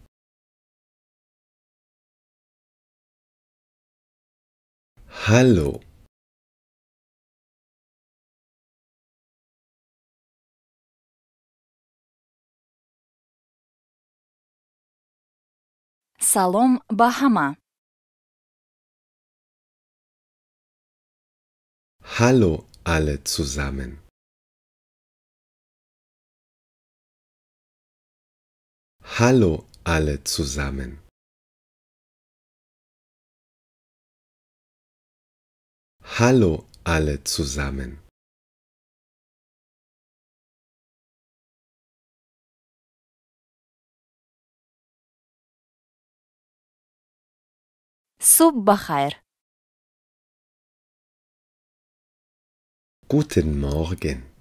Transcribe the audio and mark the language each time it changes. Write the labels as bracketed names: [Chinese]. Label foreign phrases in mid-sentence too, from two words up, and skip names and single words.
[German] Hallo. [Persian] سلام به همه. [German] Hallo alle zusammen. Hallo alle zusammen. Hallo alle zusammen. [Persian] صبح بخیر. [German] Guten Morgen.